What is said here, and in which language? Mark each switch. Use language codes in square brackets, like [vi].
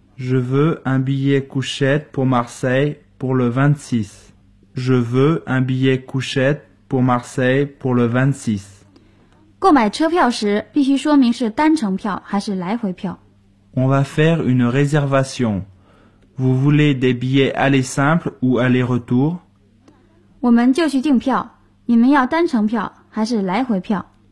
[fr] Je veux un billet couchette pour Marseille pour le 26. Je veux un billet couchette pour Marseille pour le 26. [zh] 购买车票时必须说明是单程票还是来回票。 [fr] On va faire une réservation. Vous voulez des billets aller simple ou aller retour? [zh] 我们就去订票，你们要单程票还是来回票？